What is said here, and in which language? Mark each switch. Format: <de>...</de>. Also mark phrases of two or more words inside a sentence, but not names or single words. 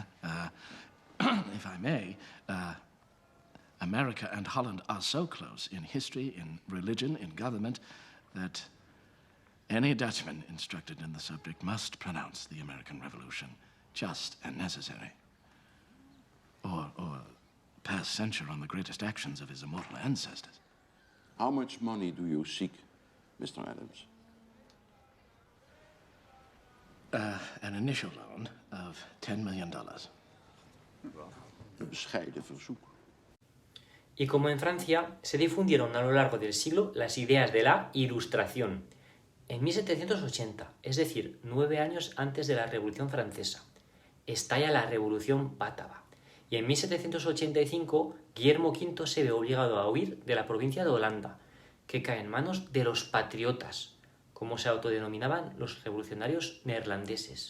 <en>If I may, America and Holland are so close in history, in religion, in government, that any Dutchman instructed in the subject must pronounce the American Revolution just and necessary. Or pass censure on the greatest actions of his immortal ancestors. How much money do you seek, Mr. Adams? An initial loan of $10 million.</en> <nl>Een bescheiden verzoek.</nl> <es>Y como en Francia, se difundieron a lo largo del siglo las ideas de la Ilustración. En 1780, es decir, 9 años antes de la Revolución Francesa, estalla la Revolución Bátava. Y en 1785, Guillermo V se ve obligado a huir de la provincia de Holanda, que cae en manos de los patriotas, como se autodenominaban los revolucionarios neerlandeses.</es>